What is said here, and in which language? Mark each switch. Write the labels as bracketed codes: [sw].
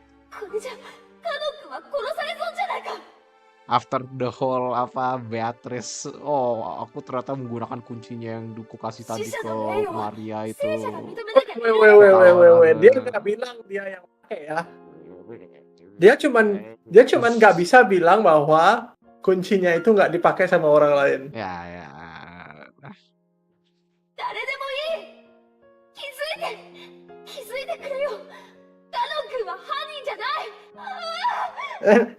[ja] これじゃカノン君は殺されそうじゃないか。 [en] After the whole [id] Beatrice, aku ternyata menggunakan kuncinya yang Duku kasih tadi ke Maria itu. Weh, dia nggak bilang dia yang pakai ya. Dia cuman nggak bisa bilang bahwa kuncinya itu nggak dipakai sama orang lain. Ya. [ja] 誰でもいい。気づいてくれよ。カノン君は犯人じゃない。